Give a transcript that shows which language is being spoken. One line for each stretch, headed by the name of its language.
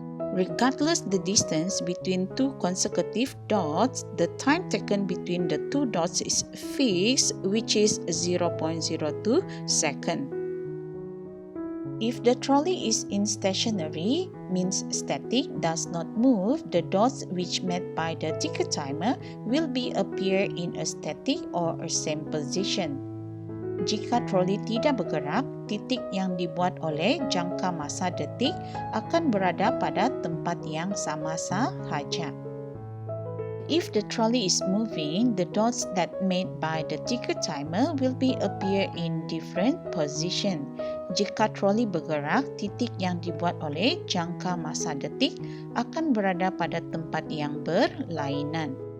English: Regardless the distance between two consecutive dots, the time taken between the two dots is fixed, which is 0.02 second. If the trolley is in stationary, means static, does not move, the dots which made by the ticker timer will be appear in a static or a same position.
Malay: Jika trolley tidak bergerak, titik yang dibuat oleh jangka masa detik akan berada pada tempat yang sama sahaja.
English: If the trolley is moving, the dots that made by the ticker timer will be appear in different position.
Malay: Jika trolley bergerak, titik yang dibuat oleh jangka masa detik akan berada pada tempat yang berlainan.